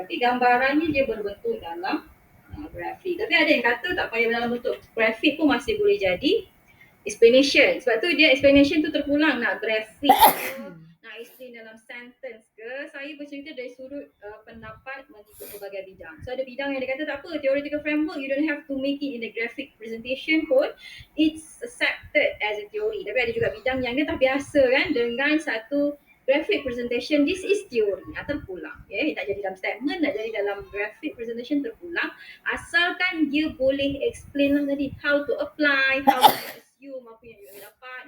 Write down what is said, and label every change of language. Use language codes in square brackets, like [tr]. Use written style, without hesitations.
[ms] Tapi gambarannya dia berbentuk dalam grafik. Tapi ada yang kata tak payah dalam bentuk grafik pun masih boleh jadi explanation. Sebab tu dia explanation tu terpulang nak grafik nak explain dalam sentence ke. Saya bercerita dari sudut pendapat mengikut berbagai bidang. So ada bidang yang dia kata tak apa, [en] theoretical framework you don't have to make it in a graphic presentation pun it's accepted as a theory. [ms] Tapi ada juga bidang yang dia tak biasa kan dengan satu graphic presentation. [en] This is theory. [ms] Terpulang. Tak jadi dalam statement, nak jadi dalam graphic presentation terpulang. Asalkan dia boleh explain lah tadi [en] how to apply, how to assume [ms] apa yang you dapat.